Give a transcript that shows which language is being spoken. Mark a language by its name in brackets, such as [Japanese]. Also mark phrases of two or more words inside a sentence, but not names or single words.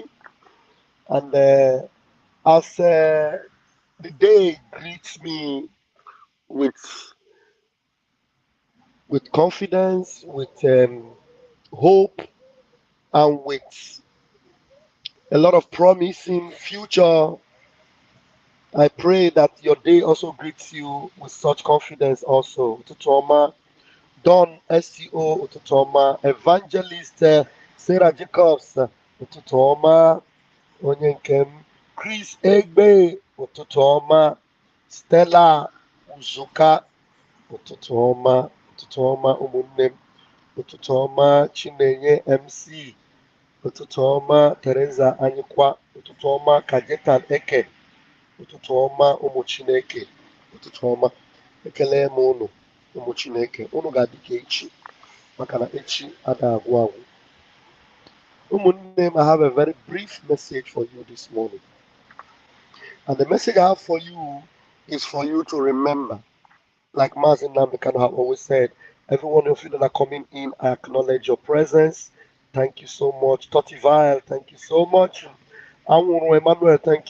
[English] And as the day greets me with confidence, with hope, and with a lot of promising future, I pray that your day also greets you with such confidence also. [Igbo] Ututu Oma, Don SEO Ututu Oma, Evangelist Sarah Jacobs Ututu Oma, onye nke m, Chris Egbe Ụtụtụ ọma, Stella Uzuka Ụtụtụ ọma, Ụtụtụ ọma ụmụnne m, Ụtụtụ ọma Chinenye MC, Ụtụtụ ọma Teresa Anyịkwa, Ụtụtụ ọma Kajetan Eke, Ụtụtụ ọma ụmụ Chineke, Ụtụtụ ọma. Ekele m unu ụmụ Chineke, unu ga-adị ka echi maka na echi ada agwụ agwụ. Ụmụnne m, [English] I have a very brief message for you this morning. And the message I have for you is for you to remember. Like Mazin Namdekan have always said, every one of you that are coming in, I acknowledge your presence. Thank you so much. Totivile, thank you so much. Anwuru Emmanuel, thank you.